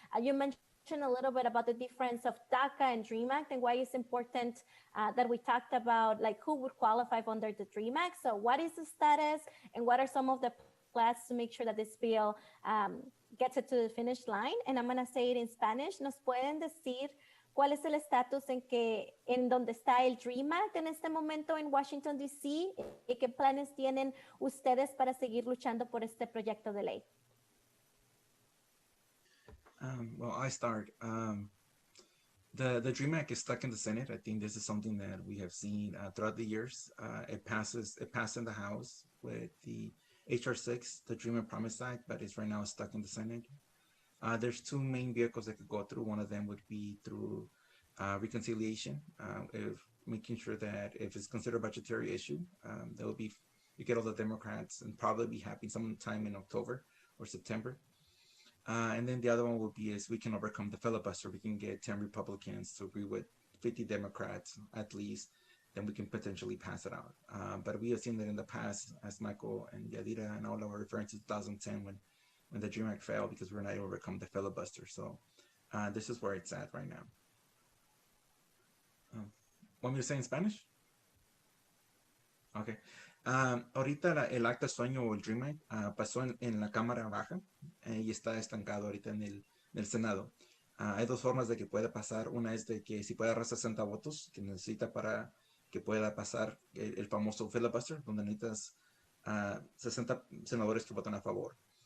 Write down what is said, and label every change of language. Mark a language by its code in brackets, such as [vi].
[en] You mentioned a little bit about the difference of DACA and DREAM Act and why it's important that we talked about like who would qualify under the DREAM Act. So what is the status and what are some of the plans to make sure that this bill gets it to the finish line? And I'm going to say it in Spanish. [es] ¿Nos pueden decir cuál es el estatus en donde está el DREAM Act en este momento en Washington, D.C. y qué planes tienen ustedes para seguir luchando por este proyecto de ley? [en] Well, I start. The DREAM Act is stuck in the Senate. I think this is something that we have seen throughout the years. It passed in the House with the HR 6, the Dream and Promise Act, but it's right now stuck in the Senate. There's two main vehicles that could go through. One of them would be through reconciliation, if making sure that if it's considered a budgetary issue, there will be, you get all the Democrats and probably be happening sometime in October or September. And then the other one will be is we can overcome the filibuster. We can get 10 Republicans to agree with 50 Democrats at least, then we can potentially pass it out. But we have seen that in the past, as Michael and Yadira and all were referring to 2010 when the DREAM Act failed because we were not able to overcome the filibuster. So this is where it's at right now. Want me to say in Spanish? Okay. [es] Ahorita el acta sueño o el DREAM Act pasó en la Cámara Baja y está estancado ahorita en el Senado. Hay dos formas de que pueda pasar. Una es de que si puede agarrar 60 votos que necesita para que pueda pasar el famoso filibuster, donde necesitas 60 senadores que votan a favor.